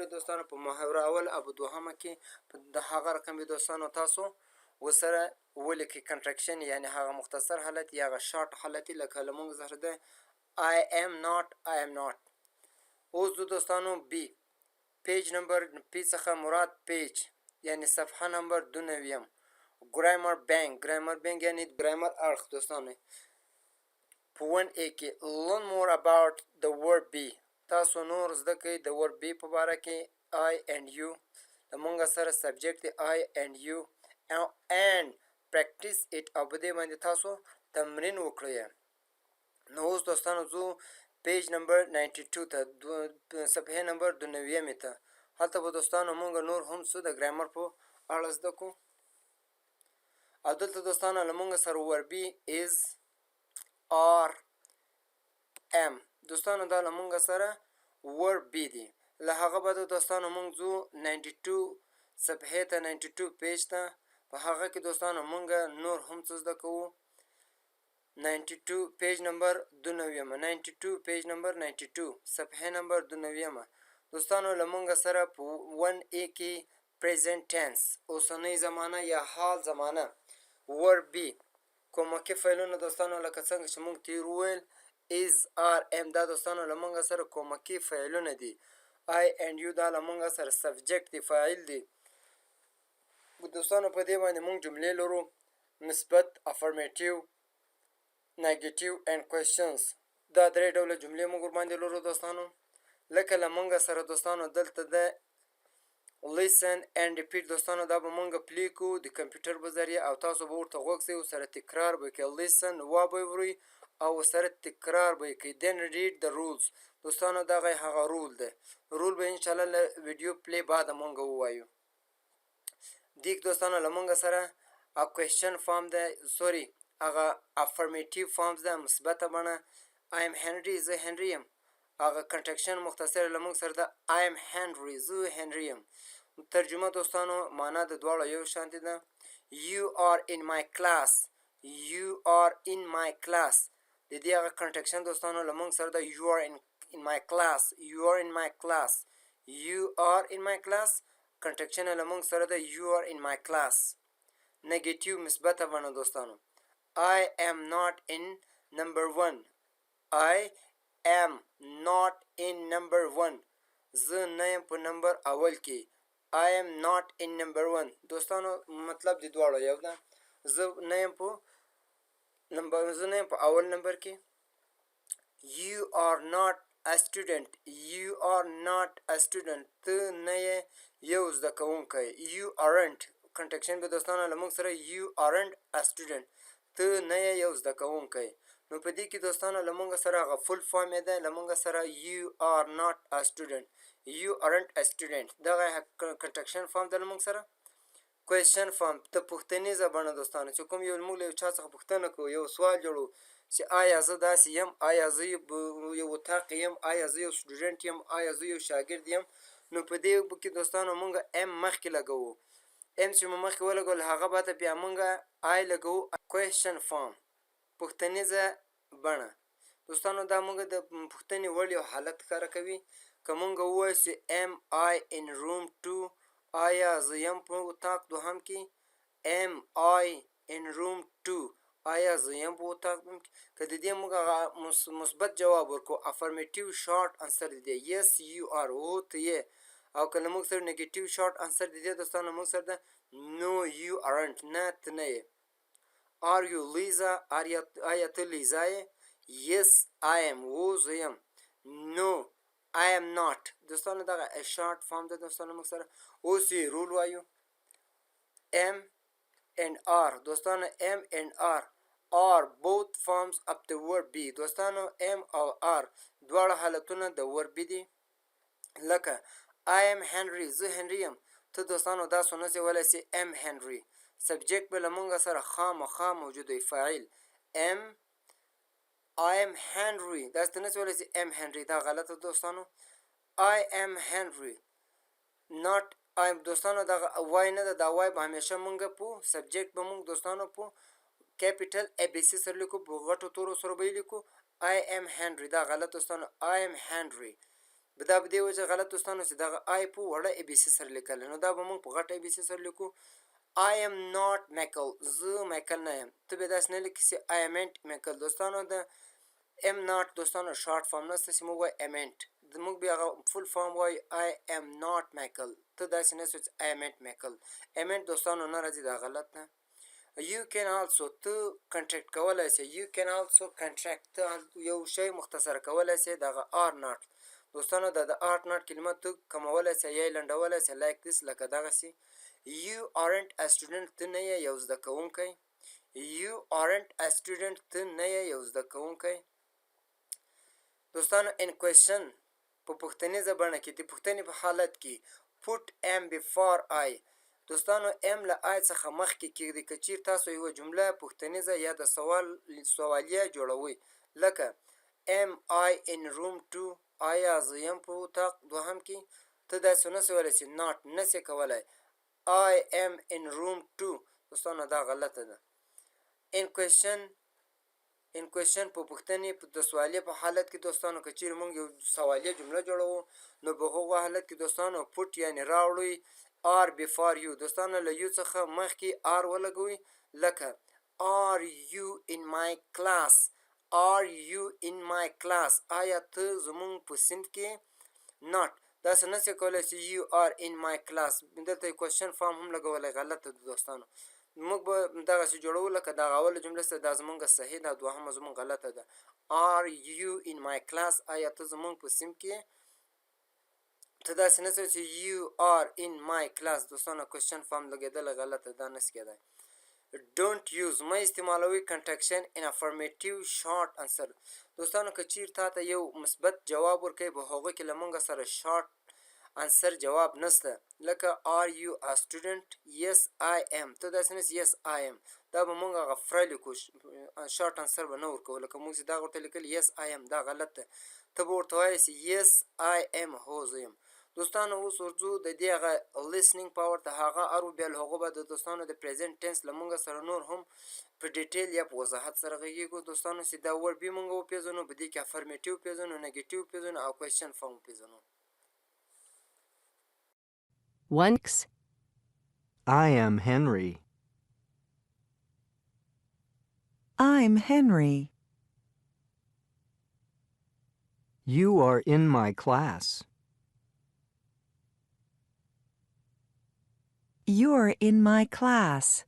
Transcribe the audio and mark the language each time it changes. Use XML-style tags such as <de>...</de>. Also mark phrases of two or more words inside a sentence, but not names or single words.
<ps>دوستانو په محاوره اول او دوهمه کې د هغه رقم به دوستانو تاسو وسره ولیکئ کنټرکشن یعنی هغه مختصر حالت یا هغه شارټ حالت لکه له موږ سره د</ps> <en>I am not.</en> <ps>اوس دوستانو</ps> <en>B page number P</en> <ps>څخه مراد پیج یعنی صفحه نمبر 2</ps> <en>grammar bank</en> <ps>یعنی ګرامر اړخ. دوستانو په 1A کې</ps> <en>learn more about the word be.</en> <ps>تاسو نور زده کړئ د</ps> <en>word be</en> <ps>په باره کې</ps> <en>I and you</en> <ps>د موږ سره subject دی I and you</ps> <en>and practice it</en> <ps>او په دې باندې تاسو تمرین وکړئ. نو اوس دوستانو زه</ps> <en>page number 92</en> <ps>ته صفحې نمبر 2 ته هلته به دوستانو موږ نور هم څه د ګرامر په اړه زده کړو. او دلته دوستانو له موږ سره</ps> <en>word be is are am</en> <ps>دوستانو دا له موږ سره</ps> <en>verb be</en> <ps>دی. له هغه بعد دوستانو موږ ځو 92 صفحې ته</ps> <en>92 page</en> <ps>ته په هغه کې دوستانو موږ نور هم څه زده کوو.</ps> <en>92 page number 2 page number 92</en> <ps>صفحې نمبر 2 دوستانو له موږ سره په 1A کې</ps> <en>present tense</en> <ps>اوسنۍ زمانه یا حال زمانه</ps> <en>verb be</en> <ps>کومکي فعلونه دوستانو لکه څنګه چې موږ تیر وویل</ps> <en>is are am</en> <ps>دا دوستانو له موږ سره کومکي فعلونه دي.</ps> <en>I and you</en> <ps>دا له موږ سره subject دی فاعل دی. دوستانو په دې باندې موږ جملې لرو مثبت</ps> <en>affirmative negative and questions</en> <ps>دا درې ډوله جملې موږ ورباندې لرو دوستانو. لکه له موږ سره دوستانو دلته د</ps> <en>listen and repeat</en> <ps>دوستانو دا به مونږ پلی کو د کمپیوټر په ذریعه او تاسو به ورته غوږ سئ ورسره تکرار به کوئ. listen وابه ورئ او ورسره تکرار به کوئ.</ps> <en>then read the rules</en> <ps>دوستانو دغه هغه رول دی. رول به انشاءالله له ویډیو پلی بعد مونږ ووایو. دیک دوستانو له مونږ سره</ps> <en>question form</en> <ps>ده سوري هغه</ps> <en>affirmative forms</en> <ps>ده مثبته بڼه</ps> <en>I am Henry</en> <ps>زه هنري یم. هغه کنټرکشن مختصر له موږ سره ده</ps> <en>I am Henry</en> <ps>زه هنري یم. ترجمه دوستانو معنا د دواړو یو شانتې ده.</ps> <en>You are in my class</en> <ps>د دې هغه کنټرکشن دوستانو له موږ سره ده</ps> <en>You are in my class</en> <ps>کنټرکشن له موږ سره ده</ps> <en>You are in my class.</en> <ps>نګیټیو مثبته بڼه دوستانو</ps> <en>I am not in number 1</en> <ps>زه نه یم په نمبر اول کې</ps> <en>I am not in number 1</en> <ps>دوستانو مطلب د دواړو یو ده. زه نه یم په اول نمبر کې.</ps> <en>You are not a student</en> <ps>ته نه یې یو زده کوونکی.</ps> <en>You aren't</en> <ps>کنټرکشن به دوستانو له موږ سره</ps> <en>You aren't a student</en> <ps>ته نه یې یو زده کوونکی. نو په دې کې دوستانو له موږ سره هغه</ps> <en>full form</en> <ps>یې ده له موږ سره</ps> <en>You are not a student</en> <ps>You aren't a student دغه</ps> <en>contraction form</en> <ps>ده له موږ سره.</ps> <en>question form</en> <ps>ته پوښتنیزه بڼه دوستانو چې کوم یو موږ له یو چا څخه پوښتنه کوو یو سوال جوړو چې آیا زه داسې یم آیا زه یو اتاق یم آیا زه یو سټوډنټ یم آیا زه یو شاګرد یم. نو په دې کې دوستانو موږ ام مخکې لګوو ام چې مو مخکې ولګول هغه به ته بیا موږ آی لګوو</ps> <en>question form</en> <ps>پوښتنیزه بڼه. دوستانو دا موږ د پوښتنې وړ یو حالت ښکاره کوي. که موږ ووایو چې</ps> <en>am I in room 2</en> <ps>آیا زه یم په اتاق دوهم کې.</ps> <en>am I in room 2</en> <ps>آیا زه یم په اتاق دوهم کې. که د دې موږ هغه مثبت جواب ورکړو</ps> <en>affirmative short answer</en> <ps>د دې</ps> <en>yes you are</en> <ps>هو ته یې. او که له موږ سره</ps> <en>negative short answer</en> <ps>د دې دوستانو موږ سره ده</ps> <en>no you aren't</en> <ps>نه ته نه یې.</ps> <en>are you Lisa</en> <ps>آیا ته لیزا یې.</ps> <en>yes I am</en> <ps>هو زه یم.</ps> <en>no I am not</en> <ps>دوستانو دغه</ps> <en>short form</en> <ps>ده دوستانو موږ سره. اوس یې رول وایو.</ps> <en>am and are دوستانو am and are both forms of the verb be دوستانو am and are دواړه حالتونه د verb دي.</en> <ps>لکه</ps> <en>I am Henry</en> <ps>زه هنري یم. ته دوستانو داسې نشې ویلی چې</ps> <en>am Henry.</en> <ps>سبجیکټ به له موږ سره خامخا موجود وي فاعل.</ps> <en>am I am Henry</en> <ps>داسې ته نشې ویلی چې</ps> <en>am Henry</en> <ps>دا غلطه دوستانو.</ps> <en>I am Henry not I am</en> <ps>دوستانو دغه وای نه ده. دا وای به همیشه موږ په سبجیکټ به موږ دوستانو په</ps> <en>capital ABC</en> <ps>سره لیکو په غټو تورو سره به یې لیکو</ps> <en>I am Henry</en> <ps>دا غلط دوستانو.</ps> <en>I am Henry</en> <ps>دا په دې وجه غلط دوستانو چې دغه آی په وړه</ps> <en>ABC</en> <ps>سره لیکل نو دا به موږ په غټه</ps> <en>ABC</en> <ps>سره لیکو.</ps> <en>I am not Michael</en> <ps>زه مایکل نه یم. ته به داسې نه لیکې چې</ps> <en>I amn't Michael</en> <ps>دوستانو د</ps> <en>am not</en> <ps>دوستانو</ps> <en>short form</en> <ps>نشته چې موږ وایو amn't. موږ بیا هغه</ps> <en>full form</en> <ps>وایو</ps> <en>I am not Michael.</en> <ps>ته داسې نه شو چې</ps> <en>I amn't Michael.</en> <ps>amn't دوستانو نه راځي دا غلط ده.</ps> <en>You can also</en> <ps>ته کنټریکټ کولی شې.</ps> <en>You can also contract</en> <ps>ته یو شی مختصر کولی شې دغه</ps> <en>are not</en> <ps>دوستانو دا د</ps> <en>are not</en> <ps>کلمه ته کمولی شې یا یې لنډولی شې</ps> <en>like this</en> <ps>لکه دغسې.</ps> <en>You aren't a student</en> <ps>ته نه یې یو زده کوونکی.</ps> <en>You aren't a student</en> <ps>ته نه یې یو زده کوونکی. دوستانو</ps> <en>in question</en> <ps>په پوښتنیزه بڼه کې د پوښتنې په حالت کې</ps> <en>put am before I</en> <ps>دوستانو</ps> <en>am from I</en> <ps>څخه مخکې کېږدئ. که چیرې تاسو یوه جمله پوښتنیزه یا د سوالیه جوړوئ لکه</ps> <en>am I in room 2</en> <ps>آیا زه یم په اتاق دوهم کې. ته داسې نشې ویلی چې not نشې کولی.</ps> <en>I am in room 2</en> <ps>دوستانو دا غلطه ده.</ps> <en>in question</en> <ps>په پوښتنې د سوالیه په حالت کې دوستانو که چیرې موږ یو سوالیه جمله جوړوو نو په هغو حالت کې دوستانو پټ یعنې راوړئ</ps> <en>are before you</en> <ps>دوستانو له یو څخه مخکې are ولګوئ لکه</ps> <en>are you in my class. are you in my class</en> <ps>آیا ته زموږ په صنف کې. not داسې نشئ کولی چې</ps> <en>you are in my class</en> <ps>دلته یې</ps> <en>question form</en> <ps>هم لګولی غلطه ده دوستانو. موږ به دغسې جوړو لکه دغه اوله جمله سره دا زموږ صحیح ده دوهمه زموږ غلطه ده.</ps> <en>are you in my class</en> <ps>آیا ته زموږ په صنف کې. ته داسې نه چې</ps> <en>you are in my class</en> <ps>دوستانو</ps> <en>question form</en> <ps>لګېدلی غلطه دا نشي کېدی.</ps> <en>don't use</en> <ps>مه استعمالوئ</ps> <en>contraction in affirmative short answer</en> <ps>دوستانو که چیرې تا ته یو مثبت جواب ورکوي په هغوی کې له موږ سره</ps> <en>short answer</en> <ps>جواب نشته لکه</ps> <en>are you a student yes I am.</en> <ps>ته داسې نه</ps> <en>yes I am</en> <ps>دا به موږ هغه فره لیکو</ps> <en>short answer</en> <ps>به نه ورکوو لکه موږ چې دا ورته لیکلي</ps> <en>yes I am</en> <ps>دا غلط ده. ته به ورته وایې چې</ps> <en>yes I am</en> <ps>هو زه یم. دوستانو اوس ورځو د دې هغه</ps> <en>listening power</en> <ps>ته هغه ارو بیا له هغو به د دوستانو د</ps> <en>present tense</en> <ps>له موږ سره نور هم په ډیټیل یا په وضاحت سره غږیږو دوستانو چې دا ورب یې موږ وپېژنو په دې کې افرمیټیو پېژنو نیګیټیو پېژنو او</ps> <en>question form</en> <ps>وپېژنو.</ps> <en>Once I am Henry. I'm Henry. You are in my class. You're in my class.</en>